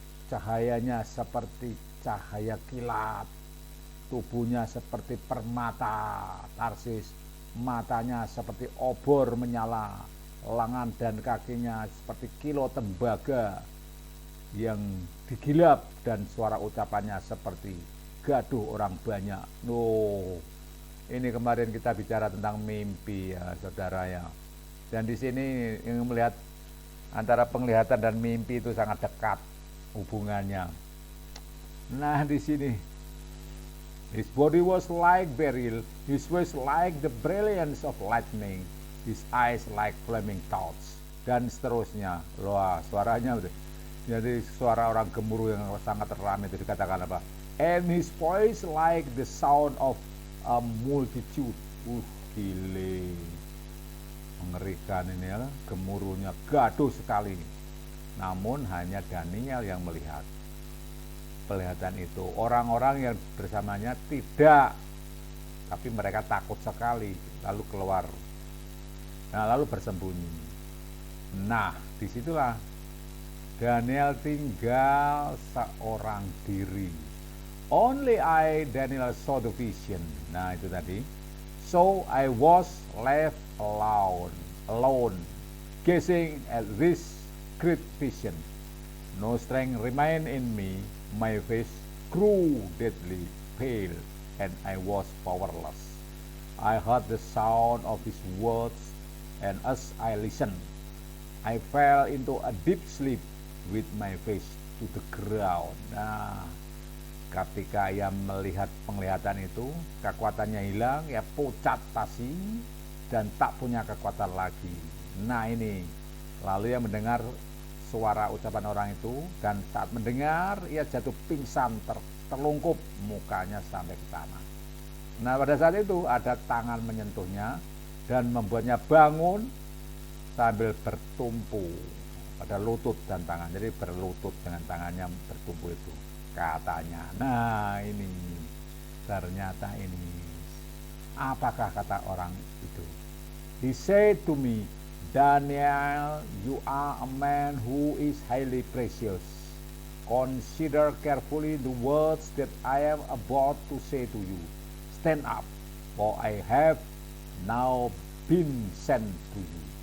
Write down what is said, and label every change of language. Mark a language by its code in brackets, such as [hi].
[id] cahayanya seperti cahaya kilat, tubuhnya seperti permata Tarsis, matanya seperti obor menyala, lengan dan kakinya seperti kilo tembaga yang digilap, dan suara ucapannya seperti gaduh orang banyak. Ini kemarin kita bicara tentang mimpi ya, saudara ya. Dan di sini yang melihat antara penglihatan dan mimpi itu sangat dekat hubungannya. Nah, di sini [en] his body was like beryl, his voice like the brilliance of lightning, his eyes like flaming torch, [id] dan seterusnya. Wah, suaranya jadi suara orang gemuruh yang sangat ramai itu dikatakan apa? [en] And his voice like the sound of a multitude. [id] Gile, mengerikan ini ya, gemuruhnya gaduh sekali. Namun hanya Daniel yang melihat penglihatan itu. Orang-orang yang bersamanya tidak, tapi mereka takut sekali, lalu keluar. Nah, lalu bersembunyi. Nah, disitulah Daniel tinggal seorang diri. [en] Only I, Daniel, saw the vision. [id] Nah, itu tadi. [en] So I was left alone, gazing at this great vision. No strength remained in me. My face grew deadly pale, and I was powerless. I heard the sound of his words, and as I listened, I fell into a deep sleep with my face to the ground. [id] Nah, ketika ia melihat penglihatan itu, kekuatannya hilang, ya pucat pasi dan tak punya kekuatan lagi. Nah, ini lalu ia mendengar suara ucapan orang itu, dan saat mendengar ia jatuh pingsan, terlungkup mukanya sampai ke tanah. Nah, pada saat itu ada tangan menyentuhnya dan membuatnya bangun sambil bertumpu pada lutut dan tangan. Jadi berlutut dengan tangannya bertumpu itu katanya. Nah, ini ternyata ini apakah kata orang itu? [en] He said to me, Daniel, you are a man who is highly precious. Consider carefully the words that I am about to say to you. Stand up, for I have now been sent to you.